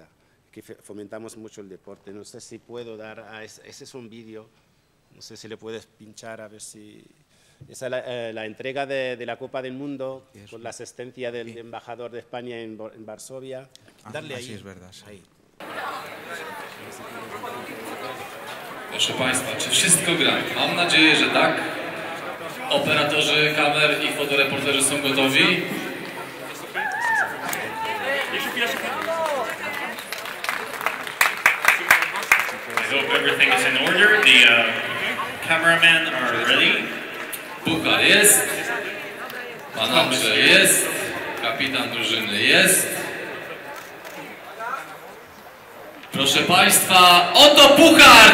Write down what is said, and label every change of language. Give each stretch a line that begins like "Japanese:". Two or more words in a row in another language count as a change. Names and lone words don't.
Spanish: Que fomentamos mucho el deporte. No sé si puedo dar, ese es un vídeo, no sé si le puedes pinchar a ver si... Esa es la entrega de la Copa del Mundo con la asistencia del embajador de España en Varsovia. Darle ahí. Sí, es verdad. Sí. Ahí.
Polish: Proszę Państwa, czy wszystko gra? Mam nadzieję, że tak. Operatorzy kamer i fotoreporterzy są gotowi.
English: I hope everything is in order. The cameramen are ready.
Polish: Puchar jest. Pan Andrzej jest. Kapitan drużyny jest. Proszę Państwa, oto puchar!